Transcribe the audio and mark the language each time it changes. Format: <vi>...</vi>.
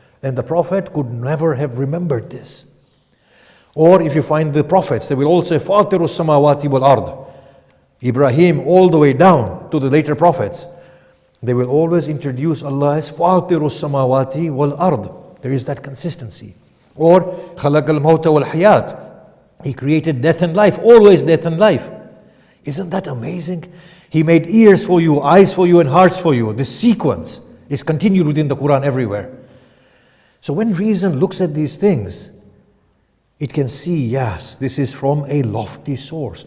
<en>And the Prophet could never have remembered this. Or if you find the prophets, they will all say,</en> <ar>فَاطِرُ السَّمَاوَاتِ وَالْأَرْضِ.</ar> <en>Ibrahim all the way down to the later prophets. They will always introduce Allah as</en> <ar>فَاطِرُ السَّمَاوَاتِ وَالْأَرْضِ.</ar> <en>There is that consistency.</en> <ar>Or خَلَقَ الْمَوْتَ وَالْحَيَاةِ.</ar> <en>He created death and life, always death and life. Isn't that amazing? He made ears for you, eyes for you, and hearts for you. This sequence is continued within the Quran everywhere. So when reason looks at these things, it can see, yes, this is from a lofty source.</en>